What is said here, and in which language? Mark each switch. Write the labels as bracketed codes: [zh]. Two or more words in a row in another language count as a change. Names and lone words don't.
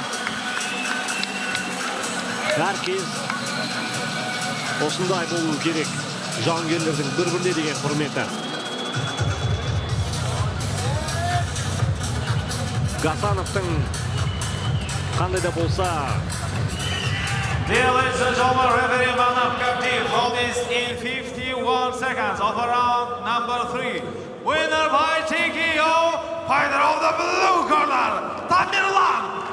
[kk] Әркез осындай болу керек. Жауынгерлердің бір-біріне деген құрметі. Гасановтың қандай да болса [en] Dear ladies and gentlemen, referee Manaf Kaptiv hold this in 51 seconds of round number 3. Winner by TKO, fighter of the blue corner, Tamerlan